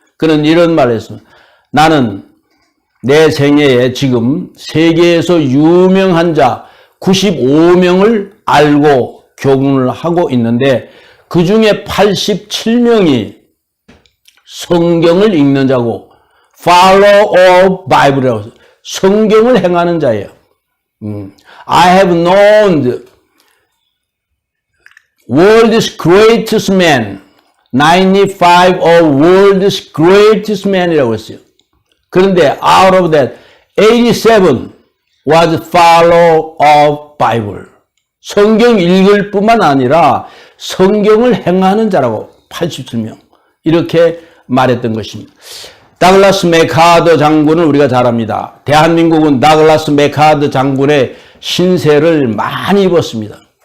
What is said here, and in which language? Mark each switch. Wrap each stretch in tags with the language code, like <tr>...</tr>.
<ko>그는 이런 말을 했습니다. 나는 내 생애에 지금 세계에서 유명한 자 95명을 알고 교훈을 하고 있는데 그 중에 87명이 성경을 읽는 자고</ko> <en>follow all Bible</en> <ko>이라고 해서 성경을 행하는 자예요.</ko> <en>I have known the world's greatest man, 95 of world's greatest man</en> <ko>이라고 했어요. 그런데</ko> <en>out of that, 87 was follower of Bible.</en> <ko>성경 읽을 뿐만 아니라 성경을 행하는 자라고 87명. 이렇게 말했던 것입니다. 다글라스 맥하더 장군은 우리가 잘 압니다. 대한민국은 다글라스 맥하더 장군의 신세를 많이 입었습니다.</ko>